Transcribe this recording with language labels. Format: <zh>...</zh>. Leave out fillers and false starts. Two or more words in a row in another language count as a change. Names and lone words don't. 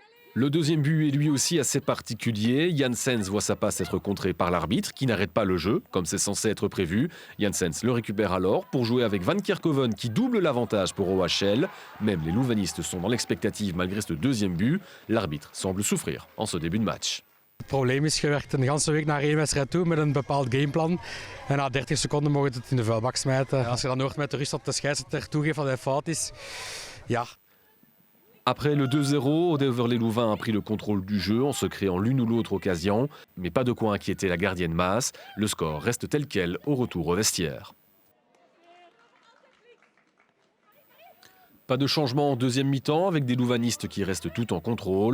<fr>Le deuxième but est lui aussi assez particulier. Janssens voit sa passe être contrée par l'arbitre qui n'arrête pas le jeu, comme c'est censé être prévu. Janssens le récupère alors pour jouer avec Van Kerkhoven qui double l'avantage pour OHL. Même les Louvanistes sont dans l'expectative malgré ce deuxième but. L'arbitre semble souffrir en ce début de match.</fr> <nl>Het probleem is, je werkt een hele week naar één wedstrijd toe met een bepaald gameplan. En na 30 seconden mogen we het in de vuilbak smijten. Als je dan hoort met de rust dat de scheidsrechter toegeeft dat hij fout is, ja.</nl> <fr>Après le 2-0, Odeverlé-Louvain a pris le contrôle du jeu en se créant l'une ou l'autre occasion. Mais pas de quoi inquiéter la gardienne Maas. Le score reste tel quel au retour au vestiaire. Pas de changement en deuxième mi-temps avec des louvanistes qui restent tout en contrôle.</fr>